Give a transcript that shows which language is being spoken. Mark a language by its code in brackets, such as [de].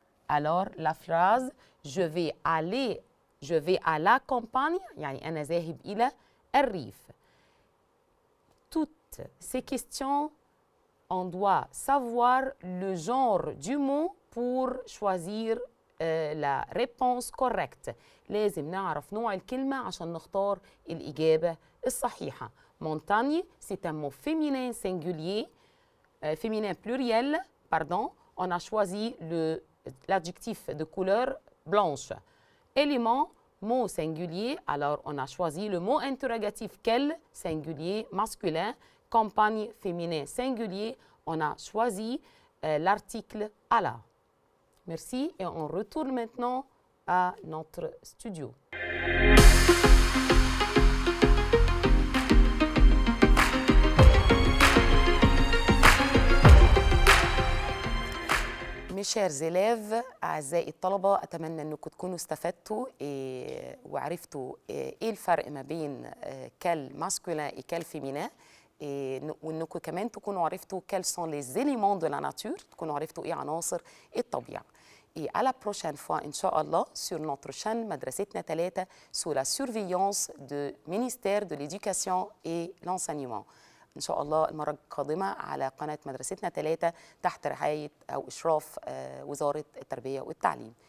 [fr] Alors la phrase je vais à la campagne, [ar] يعني أنا ذاهب إلى الريف. [fr] Toutes ces questions, on doit savoir le genre du mot pour choisir la réponse correcte. [ar] لازم نعرف نوع الكلمة عشان نختار الإجابة الصحيحة. [fr] Montagne, c'est un mot féminin singulier, féminin pluriel, pardon. On a choisi l'adjectif de couleur blanche. Élément, mot singulier, alors on a choisi le mot interrogatif quel, singulier, masculin. Campagne, féminin singulier, on a choisi l'article à la. Merci et on retourne maintenant à notre studio. Mes chers élèves, [ar] أعزائي الطلبة، أتمنى أنكم تكونوا استفدتوا وعرفتوا إيه الفرق ما بين [fr] quel masculin et quel féminin، [ar] وأنكم كمان تكونوا عرفتوا [fr] quels sont les éléments de la nature، [ar] تكونوا عرفتوا إيه عناصر الطبيعة. [fr] Et à la prochaine fois, Inch'Allah, sur notre chaîne Madrasetna Talata, sous la surveillance du ministère de l'Éducation et l'Enseignement. [ar] إن شاء الله المرة القادمة على قناة مدرستنا تلاتة تحت رعاية أو إشراف وزارة التربية والتعليم.